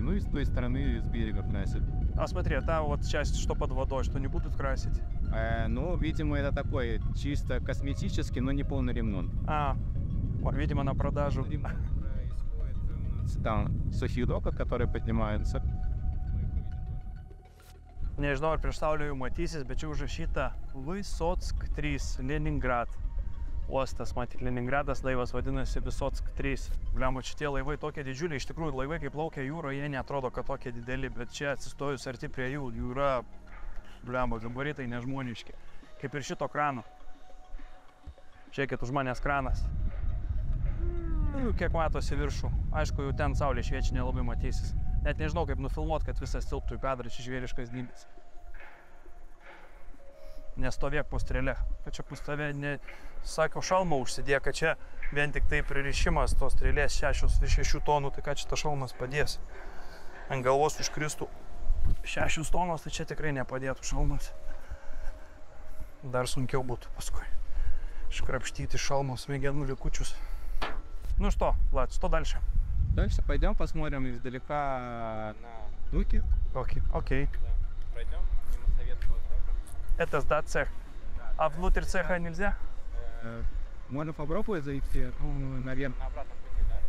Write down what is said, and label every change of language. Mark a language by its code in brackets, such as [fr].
[ru] Ну и с той стороны с берега красят. А смотри, там вот часть, что под водой, что не будут красить? Ну, видимо, это такой чисто косметический, но не полный ремонт. А, видимо, на продажу. Происходит у нас там сухих доков, которые поднимаются. [lt] Nežinau, ar prieš saulę jau matysis, bet čia užrašyta Vysotsk 3, Leningrad. Uostas, matyt, Leningradas, laivas vadinasi Vysotsk 3. Bliamo, šitie laivai tokie didžiuliai, iš tikrųjų laivai, kai plaukia jūroje, jie neatrodo, kad tokie dideli, bet čia atsistojus arti prie jų yra, bliamo, gabaritai nežmoniški. Kaip ir šito krano. Žiūrėkit, už manęs kranas. Kiek matosi viršų. Aišku, jau ten saulė šviečia, nelabai matysis. Net nežinau, kaip nufilmuot, kad visas tilptų į kadrą, čia žvėriškas dydis. Nestovėk po strėlę, kad čia pas tave, sakau, šalmą užsidėk, kad čia vien tik tai pririšimas tos strėlės 6 tonų, tai ką čia ta šalmas padės. Ant galvos užkristų 6 tonos, tai čia tikrai nepadėtų šalmas. Dar sunkiau būtų paskui iškrapštyti šalmo smegenų likučius. [ru] Ну что, Влад, что дальше? Дальше пойдем посмотрим издалека на дуки. Окей. Да. Пройдем мимо советского цеха. Это сдать цех. А внутрь цеха нельзя? Можно попробовать зайти, ну, наверное, на обратном пути, да?